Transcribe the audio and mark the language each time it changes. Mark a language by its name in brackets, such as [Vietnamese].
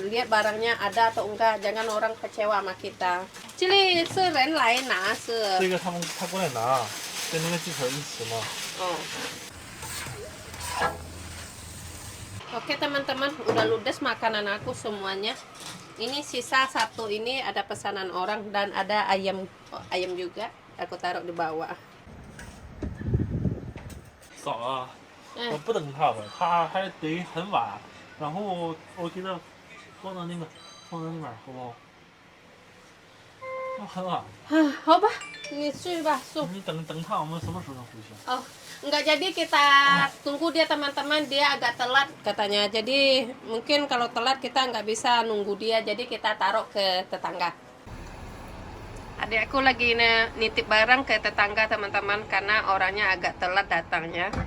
[Indonesian] Lihat barangnya ada atau enggak, jangan orang kecewa sama kita. Cili, seren lain nah, [Chinese] 这个他过来拿，跟那个鸡腿一起嘛。 Oh. [Indonesian] Oke teman-teman, udah ludes makanan aku semuanya. Ini sisa satu ini ada pesanan orang dan ada ayam juga. Aku taruh di bawah. [Chinese] 嫂啊，我不等他吧，他还得很晚。然后我给他放到那边，好不好？那很晚。好吧，你去吧，送。你等他，我们什么时候能回去？ [Indonesian] Oh, enggak jadi kita tunggu dia teman-teman, dia agak telat katanya. Jadi mungkin kalau telat kita nggak bisa nunggu dia, jadi kita taruh ke tetangga. Adik aku lagi nitip barang ke tetangga teman-teman karena orangnya agak telat datangnya.